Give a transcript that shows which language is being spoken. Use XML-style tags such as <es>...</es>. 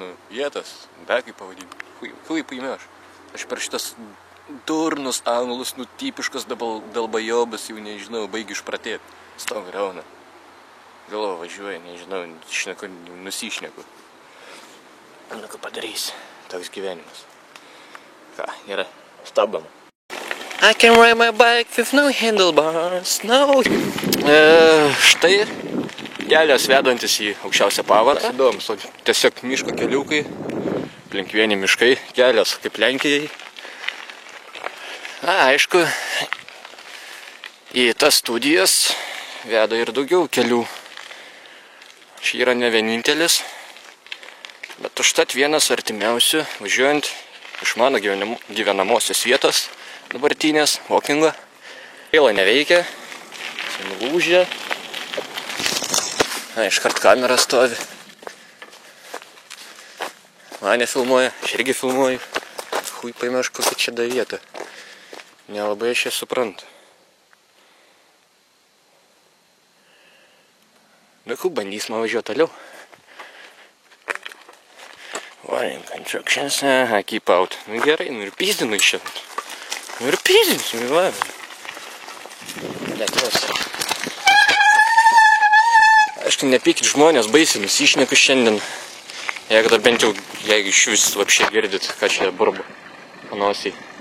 <lt>Vietas, be kaip pavadinti. Hui paimė aš. Aš per šitas durnus anglus, tipiškas dalbajobas, jau nežinau, baigiu išpratėti. Stok rauna. Galvo važiuoja, nežinau, nusišneku. Nu, ką padarysi, toks gyvenimas. Ką, gerai, stabdom.</lt> <en>I can ride my bike with no handlebars, no.</en> <lt>Štai kelias vedantis į aukščiausią pavarą. Įdomus, tiesiog miško keliukai, aplink vieni miškai, kelias kaip Lenkijai. Aišku, į tas studijas veda ir daugiau kelių. Šį yra ne vienintelis, bet užtat vienas artimiausių, važiuojant iš mano gyvenamosios vietos, dabartinės, walkingo. Gaila neveikia, nulūžė. Iškart kamera stovi. Mane filmuoja, aš irgi filmuoju. Hui paėmė aš kokią čia da vietą. Nelabai aš ją suprantu. Nu, bandysim važiuoti toliau.</lt> <en>Warning constructions, keep out.</en> <lt>Nu gerai, nu ir pyzdinu iš čia. Nu ir pyzdinsim, va. Lietuvos. Aišku, nepykit žmonės, baisiai nusišneku šiandien. Jeigu dar bent jau, jeigu iš vis vapšė girdit, ką čia burba panosiai.</lt>